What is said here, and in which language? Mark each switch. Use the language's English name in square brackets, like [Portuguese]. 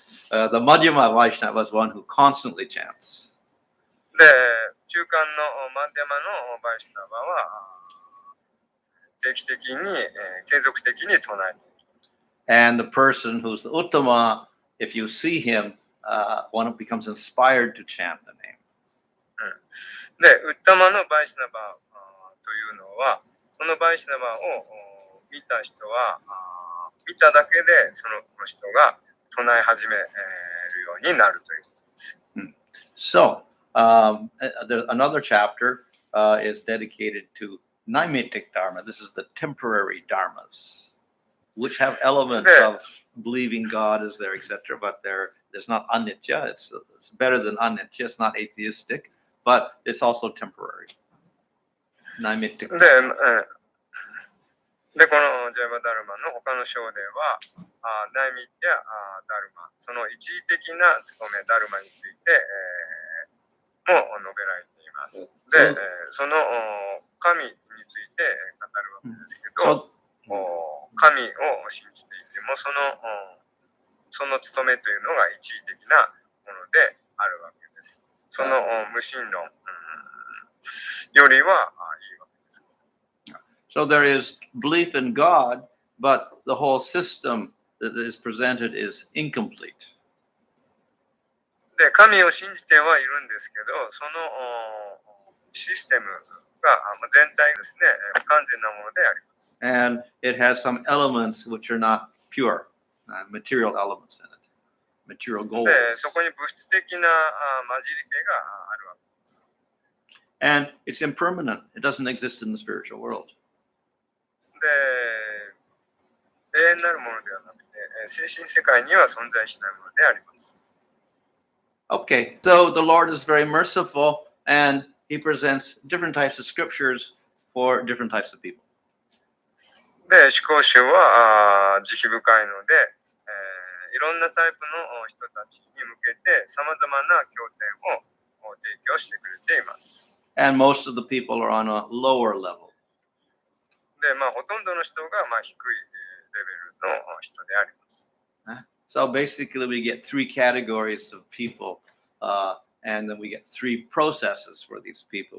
[English] The Madhyama Vaishnava is one who constantly chants. で、 [Japanese] 中間のマンデマのバイシュナバは定期的に、継続的に唱えている。 [English] And the person who's the Uttama, if you see him, one becomes inspired to chant the name. [Japanese] で、ウッタマのバイシュナバというのは、そのバイシュナバを見た人は、見ただけでその人が唱え始めるようになるということです。 [English] So, another chapter is dedicated to Naimittic Dharma. This is the temporary dharmas, which have elements of believing God is there, etc. But there's not anitya. It's better than anitya. It's not atheistic, but it's also temporary. Naimittic. [Japanese] で、このジャイバダルマの他の章では、ナイミッやダルマ、その一時的な務め、ダルマについて、も述べられています。で、その神について語るわけですけど、神を信じていても、その務めというのが一時的なものであるわけです。その無神論よりはいいわけです。 [English] So there is belief in God, but the whole system that is presented is incomplete. [Japanese] で、神を信じてはいるんですけど、そのシステムが全体ですね、不完全なものであります。 [English] And it has some elements which are not pure, material elements in it, material goals. [Japanese] で、そこに物質的な混じり気があるわけです。 [English] And it's impermanent. It doesn't exist in the spiritual world. [Japanese] で、永遠なるものではなくて、精神世界には存在しないものであります。 [English] Okay, so the Lord is very merciful, and He presents different types of scriptures for different types of people. [Japanese] で、思考集は慈悲深いので、いろんなタイプの人たちに向けてさまざまな経典を提供してくれています。 [English] And most of the people are on a lower level. [Japanese] で、ほとんどの人が低いレベルの人であります。 [English] So basically, we get three categories of people, and then we get three processes for these people.